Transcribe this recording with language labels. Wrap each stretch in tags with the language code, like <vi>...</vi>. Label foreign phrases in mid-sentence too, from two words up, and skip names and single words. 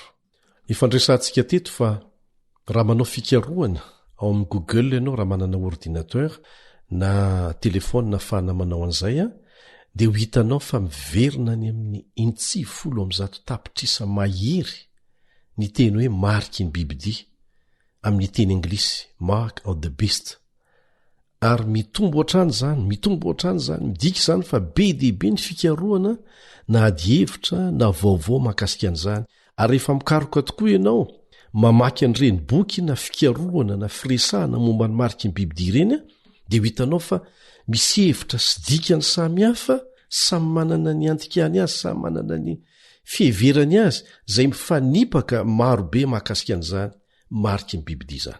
<mg>Ifandresantsika teto fa raha manao fikarohana ao amin'ny Google ianao raha manana ordinateur na telefona ahafahana manao an'izay dia ho hitanao fa miverina ny amin'ny 110 tapitrisa mahery ny teny hoe marky ny bibidia amin'ny teny anglisy</mg> <en>mark of the beast.</en> <mg>Ary mitombo hatrany zany midika izany fa be dehibe ny fikarohana na ady hevitra na vaovao mahakasika an'izany. Ary rehefa mikaroka tokoa ianao mamaky an'ireny boky na fikarohana na firesahana momba ny mariky ny bibidia ireny dia ho hitanao fa misy hevitra sy dikany samihafa samy manana ny antikany azy samy manana ny fiheverany azy izay mifanipaka marobe mahakasika an'izany mariky ny bibidia izany.</mg>